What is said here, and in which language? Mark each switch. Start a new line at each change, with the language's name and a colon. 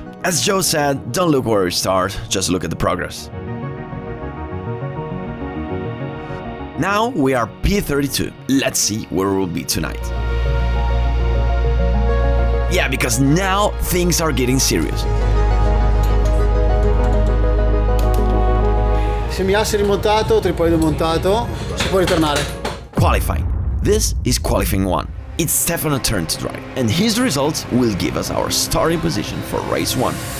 English: As Joe said, don't look where we start, just look at the progress. Now we are P32. Let's see where we'll be tonight. Yeah, because now things are getting serious.
Italian: Semiasse rimontato, tripoide montato, si può ritornare.
English: Qualifying. This is qualifying 1. It's Stefano's turn to drive, and his results will give us our starting position for race 1.